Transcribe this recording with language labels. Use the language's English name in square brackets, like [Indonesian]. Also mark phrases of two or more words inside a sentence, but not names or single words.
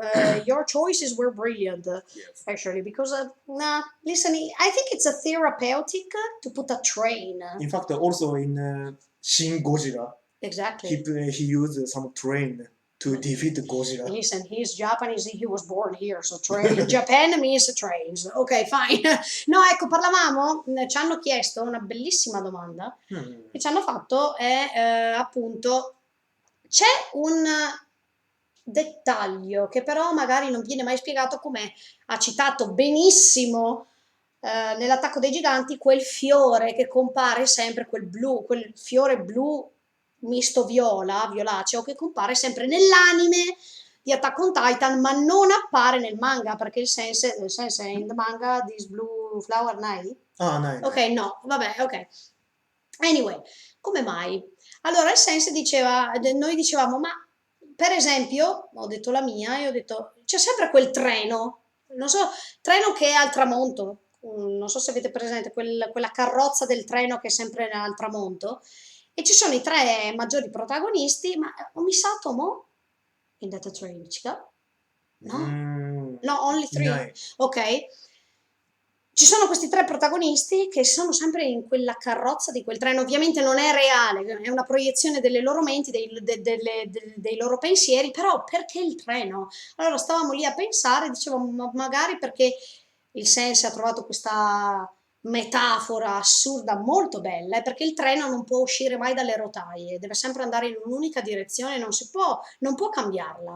[English] Your choices were brilliant, actually, because listen, I think it's a therapeutic to put a train. In fact, also in Shin Godzilla, exactly, he used some train to defeat Godzilla. Listen, he's Japanese, he was born here, so Japan means trains. Ok, fine. [Italian] No, ecco, parlavamo, ci hanno chiesto una bellissima domanda che ci hanno fatto è appunto, c'è un dettaglio che però magari non viene mai spiegato, come ha citato benissimo nell'Attacco dei Giganti, quel fiore che compare sempre, quel fiore blu misto violaceo, che compare sempre nell'anime di Attack on Titan, ma non appare nel manga, perché il sense [English] in the manga this blue flower [Italian] nai? No. Ok, no, vabbè, ok. Anyway, come mai? Allora il sense diceva, noi dicevamo, ma per esempio, ho detto la mia, e ho detto, c'è sempre quel treno, non so, treno che è al tramonto, non so se avete presente, quella carrozza del treno che è sempre al tramonto, e ci sono i 3 maggiori protagonisti, ma ho missato mo [English] in that train, [Italian] no? [English] No, only 3. No. Ok. [Italian] Ci sono questi 3 protagonisti che sono sempre in quella carrozza di quel treno. Ovviamente non è reale, è una proiezione delle loro menti, dei loro pensieri, però perché il treno? Allora stavamo lì a pensare, dicevamo magari perché il sense ha trovato questa metafora assurda molto bella, perché il treno non può uscire mai dalle rotaie, deve sempre andare in un'unica direzione, non può cambiarla.